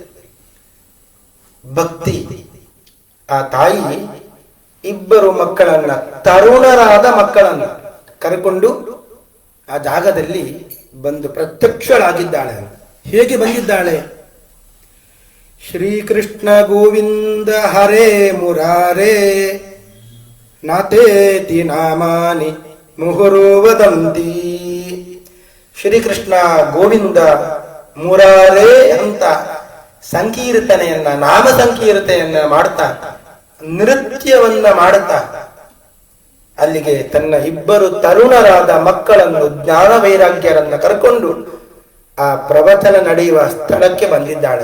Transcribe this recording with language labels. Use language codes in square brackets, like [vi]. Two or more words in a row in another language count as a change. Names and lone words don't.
[kn] ಭಕ್ತಿ, ಆ ತಾಯಿ ಇಬ್ಬರು ಮಕ್ಕಳನ್ನ, ತರುಣರಾದ ಮಕ್ಕಳನ್ನ ಕರೆಕೊಂಡು ಆ ಜಾಗದಲ್ಲಿ ಬಂದು ಪ್ರತ್ಯಕ್ಷಳಾಗಿದ್ದಾಳೆ. ಹೇಗೆ ಬಂದಿದ್ದಾಳೆ? [sa] ಶ್ರೀಕೃಷ್ಣ ಗೋವಿಂದ ಹರೇ ಮುರಾರೇ ನಾತೇತಿ ನಾಮಾನಿ ಮುಹುರೋ ವದಂತಿ. [kn] ಶ್ರೀಕೃಷ್ಣ ಗೋವಿಂದ ಮುರಾರೇ ಅಂತ ಸಂಕೀರ್ತನೆಯನ್ನ, ನಾಮ ಸಂಕೀರ್ತನೆಯನ್ನ ಮಾಡ್ತಾ, ನೃತ್ಯವನ್ನ ಮಾಡುತ್ತಾ ಅಲ್ಲಿಗೆ ತನ್ನ ಇಬ್ಬರು ತರುಣರಾದ ಮಕ್ಕಳನ್ನು, ಜ್ಞಾನ ವೈರಾಗ್ಯರನ್ನ ಕರ್ಕೊಂಡು ಆ ಪ್ರವಚನ ನಡೆಯುವ ಸ್ಥಳಕ್ಕೆ ಬಂದಿದ್ದಾಳೆ.